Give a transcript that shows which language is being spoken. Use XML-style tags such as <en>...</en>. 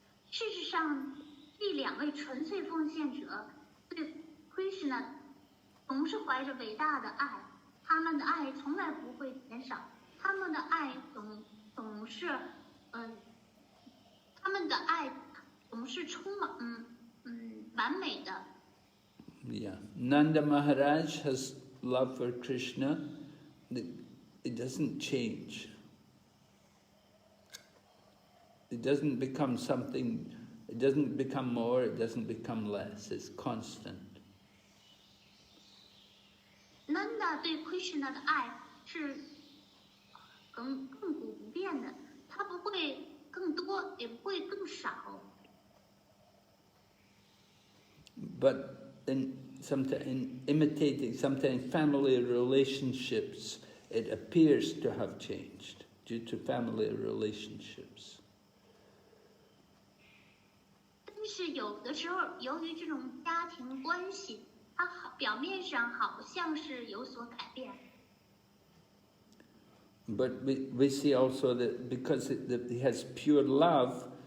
<zh>事实上，这两位纯粹奉献者对 Krishna 总是怀着伟大的爱，他们的爱从来不会减少，他们的爱总是他们的爱总是充满完美的。</zh> <en>Yeah, Nanda Maharaj has love for Krishna. It doesn't change. It doesn't become something. It doesn't become more. It doesn't become less. It's constant.</en> <zh>Nanda 对 Krishna 的爱是亘古不变的，它不会更多，也不会更少。</zh> <en>But in imitating sometimes family relationships, it appears to have changed due to family relationships.</en> <zh>但是有的时候，由于这种家庭关系，它表面上好像是有所改变。</zh> <en>But we see also that because it has pure love</en>